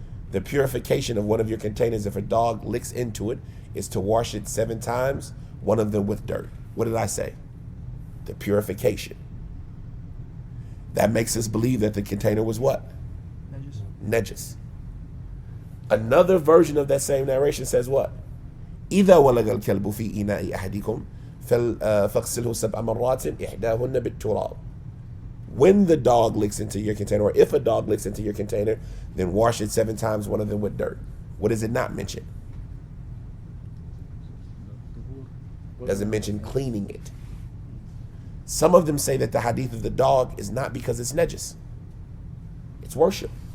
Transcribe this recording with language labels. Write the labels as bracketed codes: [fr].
[en] The purification of one of your containers, if a dog licks into it, is to wash it 7 times, one of them with dirt. What did I say? The purification. That makes us believe that the container was what? Najis. Another version of that same narration says what? [ar] إذا ولغ الكلب في إناء أحدكم فاغسله 7 مرات إحداهن بالتراب. [en] When the dog licks into your container, or if a dog licks into your container, then wash it 7 times, one of them with dirt. What does it not mention? Doesn't mention cleaning it. Some of them say that the hadith of the dog is not because it's najis. It's worship.